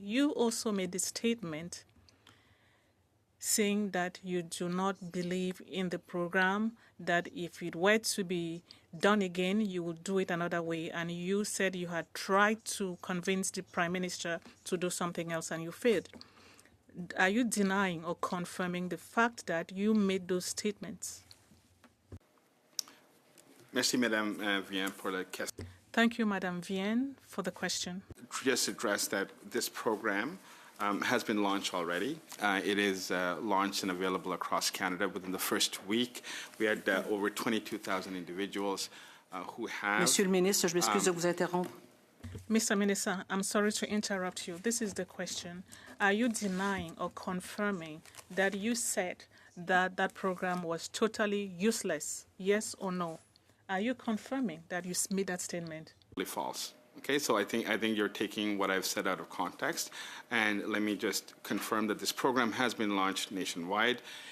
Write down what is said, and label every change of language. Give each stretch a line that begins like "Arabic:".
English: You also made the statement saying that you do not believe in the program, that if it were to be done again, you would do it another way. And you said you had tried to convince the Prime Minister to do something else and you failed. Are you denying or confirming the fact that you made those statements?
French: Merci, Madame Vienne, pour la question.
English: Thank you, Madame Vienne, for the question. Just address that this program has been launched already. It is launched and available across Canada within the first week. We had over 22,000 individuals who have...
French: Monsieur le ministre, je m'excuse de vous interrompre.
English: Mr. Minister, I'm sorry to interrupt you. This is the question. Are you denying or confirming that you said that that program was totally useless? Yes or no? Are you confirming that you made that statement? False. Okay, so I think you're taking what I've said out of context, and let me just confirm that this program has been launched nationwide.